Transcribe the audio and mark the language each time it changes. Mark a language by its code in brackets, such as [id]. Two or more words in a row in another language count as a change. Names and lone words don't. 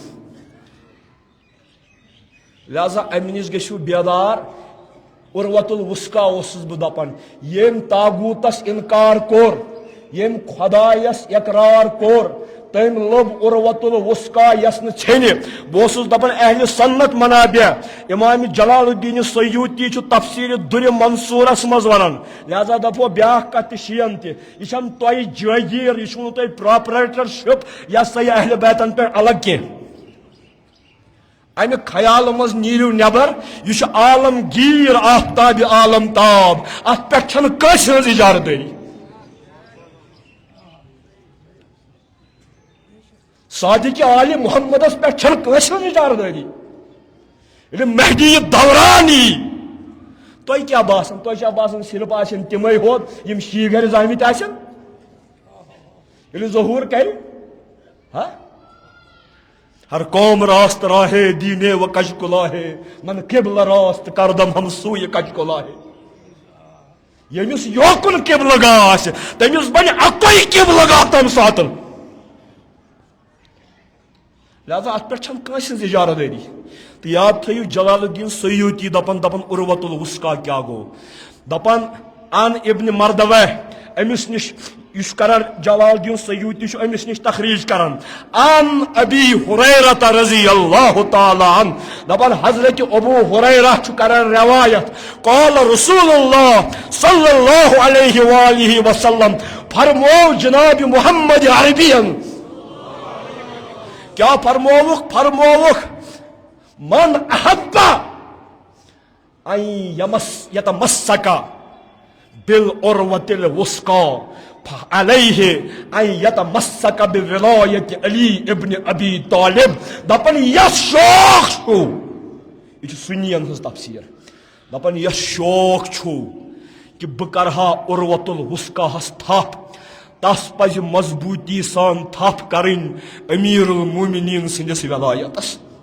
[ks] لہذا امہِ نِش گٔژھِو بیدار [ar] عروۃ الوثقیٰ [ks] اوسُس بہٕ دپان ییٚمۍ تاغوٗتس انکار کوٚر ییٚمۍ خۄدایس اقرار کوٚر تٔمۍ لوٚب [ar] عروۃ الوثقیٰ [ks] یس نہٕ ژھیٚنہِ بہٕ اوسُس دپان اہلِ سنت منابع امام جلال الدین سیوطی چھُ تفسیٖرِ دُرِ منصوٗرس منٛز ونان لہذا دپو بیاکھ کتھ تہِ شیٖن تہِ یہِ چھنہٕ تۄہہِ جٲگیٖر یہِ چھُنہٕ تۄہہِ پراپریٹرشپ یہِ ہسا یہِ اہلِ بیتن پٮ۪ٹھ الگ کینٛہہ امہِ خیالہٕ منٛز نیٖرِو نٮ۪بر یہِ چھُ عالمگیٖر آفتابِ عالم تاب اتھ پٮ۪ٹھ چھنہٕ کٲنٛسہِ ہٕنٛز اجارٕدٲری صادق عالِ محمدس پٮ۪ٹھ چھنہٕ کٲنٛسہِ ہٕنٛز اجارٕدٲری ییٚلہِ مہدی دوران یی تۄہہِ کیٛاہ باسان تۄہہِ چھا باسان صرف آسن تِمے ہوت یِم شی گرِ زامٕتۍ آسن ییٚلہِ ظہوٗر کرِ [fa] ہر قوم راست راہے دینے و کج کلاہے من قبلہ راست کردم ہم سوئے کج کلاہے [ks] ییٚمِس یوکُن قبلہ گاہ آسہِ تٔمِس بنہِ اکوے قبلہ گاہ تمہِ ساتہٕ لہذا اتھ پٮ۪ٹھ چھنہٕ کٲنٛسہِ ہٕنٛز اجارٕدٲری تہٕ یاد تھٲیِو جلال الدین سیوطی دپان عروۃ الوثقیٰ کیٛاہ گوٚو دپان [ar] ان ابن مردوہ [ks] أمِس نِش یُس کران جلال الدین سیوطی چھُ أمِس نِش تخریٖج کران [ar] ان ابی ہریرہ رضی اللہ تعالیٰ عنہ [ks] دپان حضرت ابو ہریرہ چھُ کران روایت [ar] قال رسول اللہ صلی اللہ علیہ وآلہ وسلم [ks] فرمو جناب محمد عربین کیا فرمووُکھ [ar] من احب ان یتمسک بالعروۃ الوثقیٰ فعلیہ ان یتمسک بولایت علی ابن ابی طالب [ks] دپان یس شوق چھُ یہ چھُ سُنین ہٕنٛز تفسیٖر دپان یس شوق چھُ کہ بہٕ کرہا [ar] عروۃ الوثقیٰ [ks] تھپھ تس پزِ مضبوٗطی سان تھپھ کرٕنۍ امیر المومنین سٕنٛدِس ولایتس